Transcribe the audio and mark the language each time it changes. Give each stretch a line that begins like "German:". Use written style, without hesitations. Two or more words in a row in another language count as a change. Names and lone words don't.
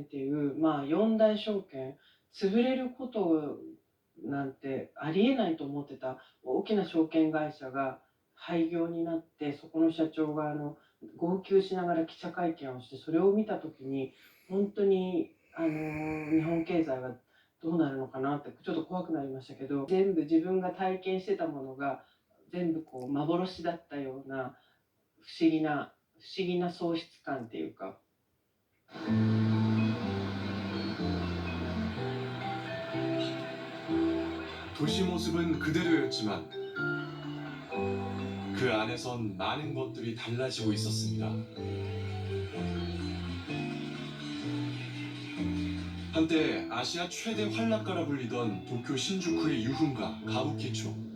Japanese: っていう、4大証券潰れることなんてありえないと思ってた大きな証券会社が廃業になって、そこの社長が号泣しながら記者会見をして、それを見た時に本当に日本経済がどうなるのかなってちょっと怖くなりましたけど、全部自分が体験してたものが全部こう幻だったような不思議な喪失感っていうか。
Korean: 도시 모습은 그대로였지만 그 안에선 많은 것들이 달라지고 있었습니다. 한때 아시아 최대 활락가라 불리던 도쿄 신주쿠의 유흥가 가부키초.